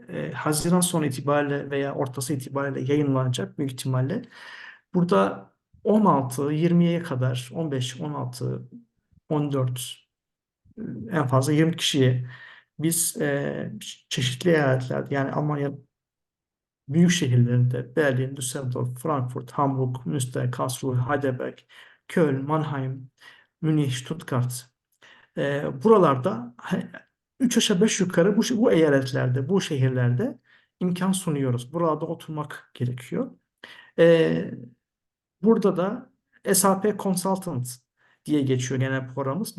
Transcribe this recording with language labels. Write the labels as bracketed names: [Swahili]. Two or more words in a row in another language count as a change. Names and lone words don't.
[Turkish] Haziran sonu itibariyle veya ortası itibariyle yayınlanacak büyük ihtimalle. Burada 16-20'ye kadar 15, 16, 14 en fazla 20 kişiye biz çeşitli eyaletlerde yani Almanya büyük şehirlerinde Berlin, Düsseldorf, Frankfurt, Hamburg, Münster, Karlsruhe, Heidelberg, Köln, Mannheim, Münih, Stuttgart. Buralarda 3 aşağı 5 yukarı bu eyaletlerde, bu şehirlerde imkan sunuyoruz. Burada oturmak gerekiyor. E, Burada da [English] SAP Consultant [Turkish] diye geçiyor genel programımız.